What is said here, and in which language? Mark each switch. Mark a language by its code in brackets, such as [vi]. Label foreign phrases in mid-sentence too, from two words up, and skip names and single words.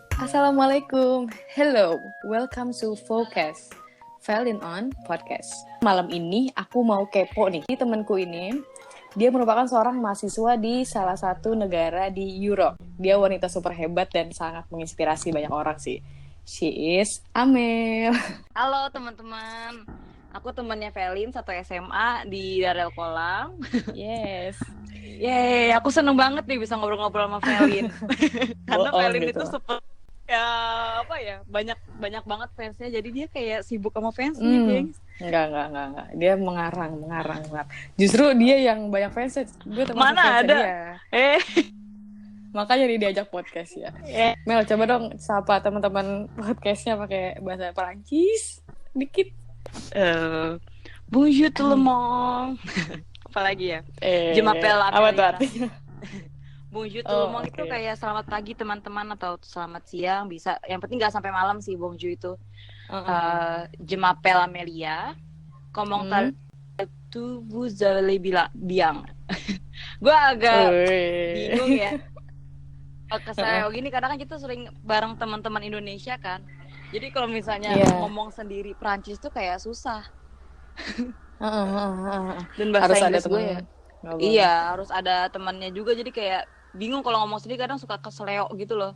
[en] Assalamualaikum. Hello, welcome to Focus. Valin on Podcast. [id] Malam ini aku mau kepo nih. Temanku ini, dia merupakan seorang mahasiswa di salah satu negara di Europe. Dia wanita super hebat dan sangat menginspirasi banyak orang sih. She is Amel. Halo teman-teman, aku temannya Valin, satu SMA di Darel Kolam. Yes. Yeay, aku seneng banget nih bisa ngobrol-ngobrol sama Valin. Karena Valin gitu. itu super banyak banget fansnya, jadi dia kayak sibuk sama fansnya, gengs. Enggak. Dia mengarang. Justru dia yang banyak fansnya. Gue termasuk Mana fansnya ada? dia. Makanya dia diajak podcast ya. Mel, coba dong sapa teman-teman podcastnya pakai bahasa Perancis dikit. [fr] Bonjour tout le monde. [id] Apalagi ya? [fr] Je m'appelle [id] apa tuh artinya? [fr] Bonjour tout le monde [id] itu kayak selamat pagi teman-teman atau selamat siang, bisa. Yang penting nggak sampai malam sih bonjour itu. [fr] Je m'appelle Amelia. Comment tu vous allez bien? [id] Gue agak bingung ya. Kesel gini karena kan kita sering bareng teman-teman Indonesia kan. Jadi kalau misalnya ngomong sendiri Prancis tuh kayak susah. Dan bahasa harus Inggris ada gue ya. Iya, harus ada temannya juga, jadi kayak bingung kalau ngomong sendiri, kadang suka keseleo gitu loh.